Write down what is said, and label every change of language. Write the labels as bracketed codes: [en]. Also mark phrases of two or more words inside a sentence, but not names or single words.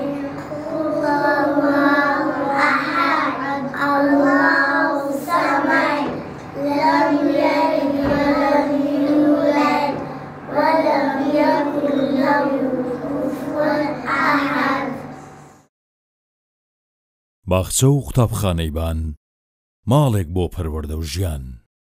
[ar] قل هو الله أحد الله الصمد لم يلد ولم يولد ولم يكن له كفوا أحد. [ckb] باخچە و قوتابخانەی بان ماڵێک بۆ پەروەردە و ژیان.